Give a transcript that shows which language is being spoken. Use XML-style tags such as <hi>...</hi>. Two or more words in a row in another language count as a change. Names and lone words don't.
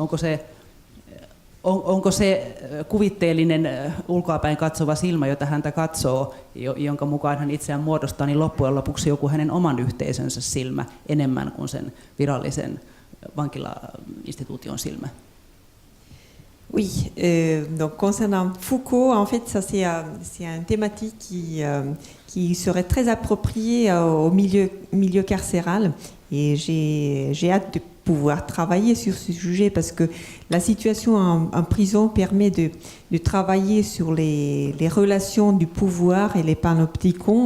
<fi>onko se kuvitteellinen ulkoapäin katsova silmä, jota häntä katsoo, jonka mukaan hän itseään muodostaa, niin loppujen lopuksi joku hänen oman yhteisönsä silmä enemmän kuin sen virallisen vankila-instituution silmä.</fi> <fr>Oui, donc concernant Foucault, en fait, ça c'est une thématique qui serait très appropriée au milieu carcéral, et j'ai hâte de pouvoir travailler sur ce sujet parce que la situation en prison permet de travailler sur les relations du pouvoir et les panopticons.</fr>